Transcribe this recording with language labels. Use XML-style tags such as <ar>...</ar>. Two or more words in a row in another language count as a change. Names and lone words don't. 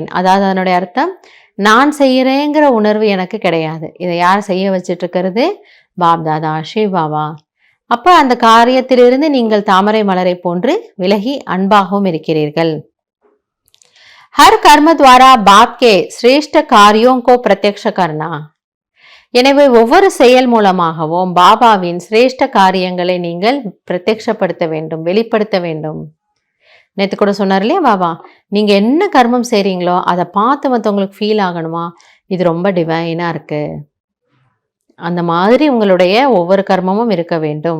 <ta>அதாவது அதனுடைய அர்த்தம், நான் செய்யறேங்கிற உணர்வு எனக்கு கிடையாது. இதை யார் செய்ய வச்சிட்டு இருக்கிறது? பாப் தாதா, சிவ பாபா. அப்ப அந்த காரியத்திலிருந்து நீங்கள் தாமரை மலரை போன்று விலகி அன்பாகவும் இருக்கிறீர்கள்.</ta> <hi>हर कर्म द्वारा बाप के श्रेष्ठ कार्यों को प्रत्यक्ष करना.</hi> <ta>எனவே ஒவ்வொரு செயல் மூலமாகவும் பாபாவின் சிரேஷ்ட காரியங்களை நீங்கள் பிரத்யக்ஷப்படுத்த வேண்டும், வெளிப்படுத்த வேண்டும். நேற்று கூட சொன்னார் இல்லையா பாபா, நீங்க என்ன கர்மம் செய்றீங்களோ அதை பார்த்து மற்றவங்களுக்கு ஃபீல் ஆகணுமா, இது ரொம்ப டிவைனா இருக்கு, அந்த மாதிரி உங்களுடைய ஒவ்வொரு கர்மமும் இருக்க வேண்டும்.</ta>